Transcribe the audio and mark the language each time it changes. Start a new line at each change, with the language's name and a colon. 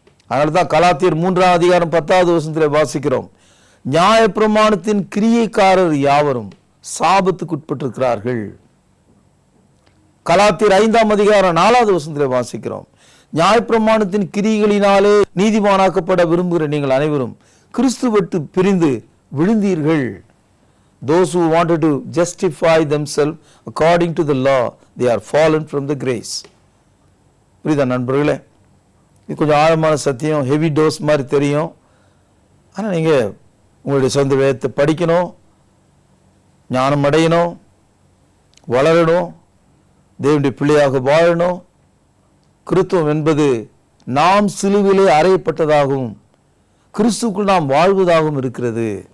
Tamil: அதனால தான் கலாத்தியர் 3ஆம் அதிகாரம் 10வது வசனத்தில் வாசிக்கிறோம், நியாயப்பிரமாணத்தின் கிரியைக்காரர் யாவரும் சாபத்துக்கு உட்பட்டிருக்கிறார்கள். கலாத்தியர் 5ஆம் அதிகாரம் 4வது வசனத்தில் வாசிக்கிறோம், நியாயப்பிரமாணத்தின் கிரியைகளினாலே நீதிமானாக்கப்பட விரும்புகிற நீங்கள் அனைவரும் கிறிஸ்து விட்டு பிரிந்து விழுந்தீர்கள்.
English: Those who wanted to justify themselves according to the law, they are fallen from the grace.
Tamil: புரியுதா நண்பர்களே? இது கொஞ்சம் ஆழமான சத்தியம், ஹெவி டோஸ் மாதிரி தெரியும். ஆனால் நீங்கள் உங்களுடைய சொந்த வேதத்தை படிக்கணும், ஞானம் அடையணும், வளரணும், தேவனுடைய பிள்ளையாக வாழணும். கிறிஸ்துவம் என்பது நாம் சிலுவிலே அறையப்பட்டதாகவும் கிறிஸ்துக்குள் நாம் வாழ்வதாகவும் இருக்கிறது.